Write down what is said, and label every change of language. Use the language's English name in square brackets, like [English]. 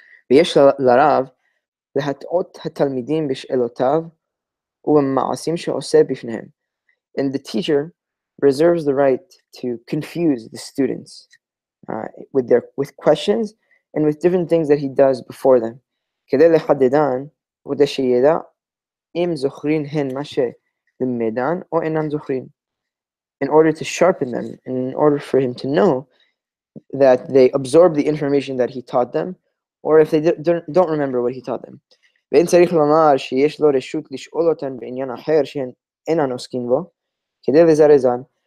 [Hebrew] ויש לרב להטעות התלמידים בשאלותיו ובמעשים שעושה בפניהם. [English] And the teacher reserves the right to confuse the students with questions and with different things that he does before them. [Hebrew] כדי לחדדן וכדי שידע אם זוכרין הן מה שלמדן או אינן זוכרין. [English] In order to sharpen them, and in order for him to know that they absorb the information that he taught them, or if they don't remember what he taught them. [Hebrew] ואין צריך לומר שיש לו רשות לשאול אותן בעניין אחר שהן אינן עוסקים בו, כדי לזרזן.